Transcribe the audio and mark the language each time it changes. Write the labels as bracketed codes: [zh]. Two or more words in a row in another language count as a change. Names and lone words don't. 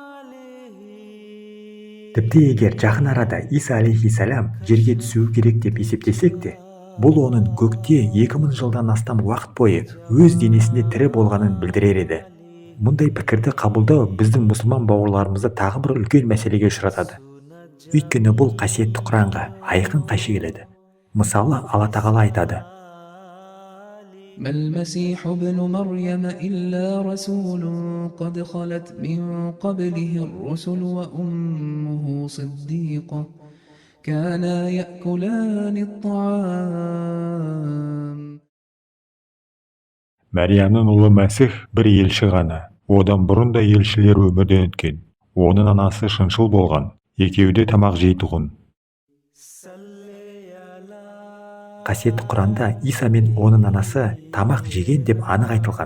[kk] Тіпті егер жақын арада Иса алейхиссалам жерге түсуі керек деп есептесек те, бұл оның көкте 2000 жылдан астам уақыт бойы өз денесінде тірі болғанын білдірер еді. Мұндай пікірді қабылдау біздің мұсылман бауырларымызды тағы бір үлкен мәселеге ұшыратады. Өйткені бұл қасиетті Құранға айқын қайшы келеді. Мысалы, Алла тағала айтады: [ar] ما المسيح ابن مريم إلا رسول قد خلت من قبله الرسل وأمه صديقة كانا يأكلان الطعام. [kk] Мәриямның ұлы Мәсіх бір елші ғана. Одан бұрын да елшілер өмірден өткен. Оның анасы шыншыл болған. Екеуі де тамақ жейтұғын. Қасиетті Құранда Иса мен оның анасы тамақ жеген деп анық айтылған.